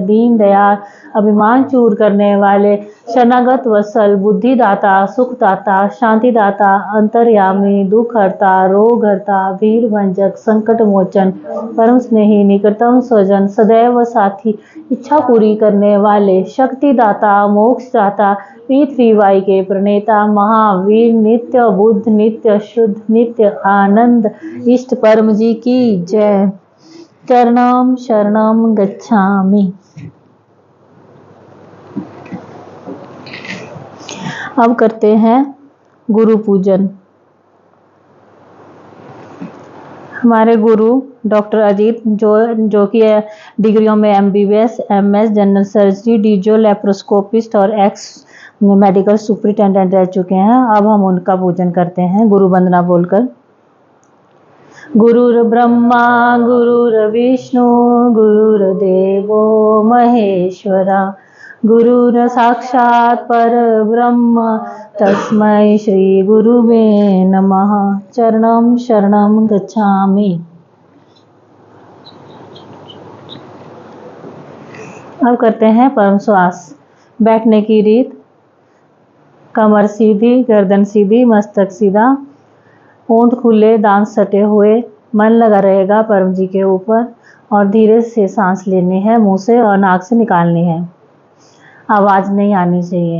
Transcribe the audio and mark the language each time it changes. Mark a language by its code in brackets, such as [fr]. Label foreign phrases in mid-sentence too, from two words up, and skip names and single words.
[hi] दीन दयाल, अभिमान चूर करने वाले, शरणागत वत्सल, बुद्धिदाता, सुखदाता, शांतिदाता, अंतर्यामी, दुख हरता, रोग हरता, भीड़ भंजक, संकट मोचन, परम स्नेही, निकटतम स्वजन, सदैव साथी, इच्छा पूरी करने वाले, शक्तिदाता, मोक्षदाता, पृथ्वी वाई के प्रणेता, महावीर, नित्य बुद्ध, नित्य शुद्ध, नित्य आनंद, इष्ट परम जी की जय। [pi] चरणम शरणम गच्छामि। [hi] अब करते हैं गुरु पूजन। हमारे गुरु डॉक्टर अजीत जो कि डिग्रियों में MBBS, MS, [en] general surgery, [hi] डीजो, लेप्रोस्कोपिस्ट और [en] ex medical superintendent [hi] रह चुके हैं। अब हम उनका पूजन करते हैं गुरु वंदना बोलकर। [sa] गुरुर् ब्रह्मा गुरुर्विष्णु गुरुर्देवो महेश्वरा, गुरुर साक्षात् परब्रह्म तस्मै श्री गुरुवे नमः। [pi] चरणं शरणं गच्छामि। [hi] अब करते हैं परम श्वास। बैठने की रीत, कमर सीधी, गर्दन सीधी, मस्तक सीधा, होंठ खुले, दांत सटे हुए, मन लगा रहेगा परम जी के ऊपर और धीरे से सांस लेनी है, मुंह से और नाक से निकालनी है, आवाज नहीं आनी चाहिए।